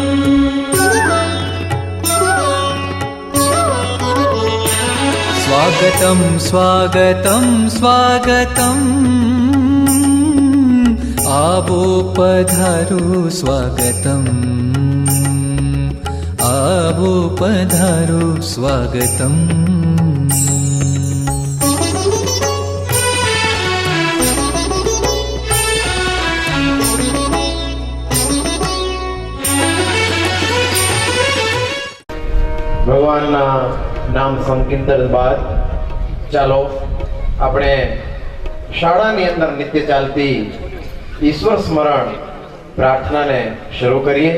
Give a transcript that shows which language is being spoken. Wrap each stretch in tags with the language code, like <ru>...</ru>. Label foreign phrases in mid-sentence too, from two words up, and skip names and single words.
<sa>स्वागतं स्वागतं स्वागतम्,</sa> <gu>આવો પધારો</gu> <sa>स्वागतम्,</sa> <gu>આવો પધારો</gu> <sa>स्वागतम्।</sa> <gu>ભગવાનના નામ સંકીર્તન બાદ ચાલો આપણે શાળાની અંદર નિત્ય ચાલતી ઈશ્વર સ્મરણ પ્રાર્થનાને શરૂ કરીએ।</gu>